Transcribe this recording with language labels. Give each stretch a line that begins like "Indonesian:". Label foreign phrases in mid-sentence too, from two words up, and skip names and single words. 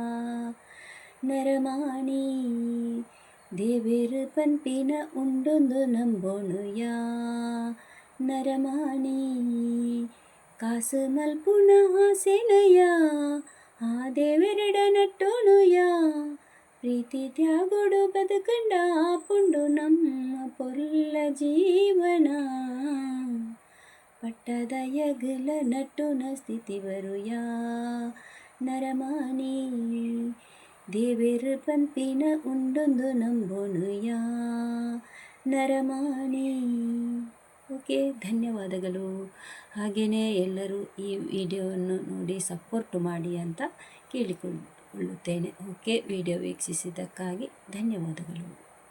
Tulu: ನರಮಾಣಿ ದೇವೇರು ಪಂಪಿನ ಉಂಡೊಂದು ನಂಬುನುಯಾ ನರಮಾಣಿ ಕಾಸು ಮಲ್ಪುನ ಆಸೆನಯ ಆ ದೇವೆರಡ ನಟ್ಟುನುಯಾ ಪ್ರೀತಿ ತ್ಯಾಗೊಡು ಬದುಕಂಡ ಪುಂಡು ನಮ್ಮ ಪೊರ್ಲ ಜೀವನ ಪಟ್ಟದ ಯಗಲ ನಟ್ಟುನ ಸ್ಥಿತಿ ಬರುಯಾ ನರಮಾನಿ ದೇವೇರು ಪಂಪಿನ ಉಂಡೊಂದು ನಂಬುನುಯಾ ನರಮಾನಿ.
Kannada: ಓಕೆ, ಧನ್ಯವಾದಗಳು. ಹಾಗೆಯೇ ಎಲ್ಲರೂ ಈ ವಿಡಿಯೋವನ್ನು ನೋಡಿ ಸಪೋರ್ಟ್ ಮಾಡಿ ಅಂತ ಕೇಳಿಕೊಳ್ಳುತ್ತೇನೆ. ಓಕೆ, ವಿಡಿಯೋ ವೀಕ್ಷಿಸಿದ್ದಕ್ಕಾಗಿ ಧನ್ಯವಾದಗಳು.